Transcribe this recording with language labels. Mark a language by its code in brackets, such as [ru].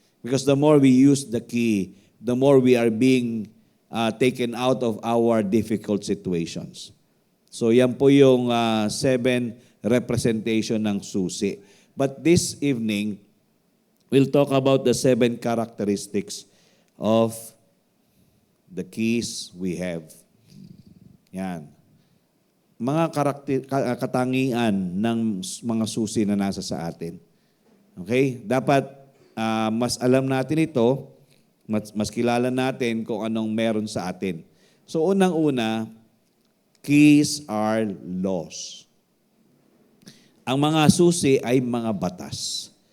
[en] Because the more we use the key, the more we are being taken out of our difficult situations. [tl] So yan po yung 7 representation ng susi. [en] But this evening, we'll talk about the 7 characteristics of the keys we have. [tl] Yan. Mga katangian ng mga susi na nasa sa atin. Okay? Dapat mas alam natin ito, mas kilala natin kung anong meron sa atin. [en] So unang-una, keys are laws. [tl] Ang mga susi ay mga batas.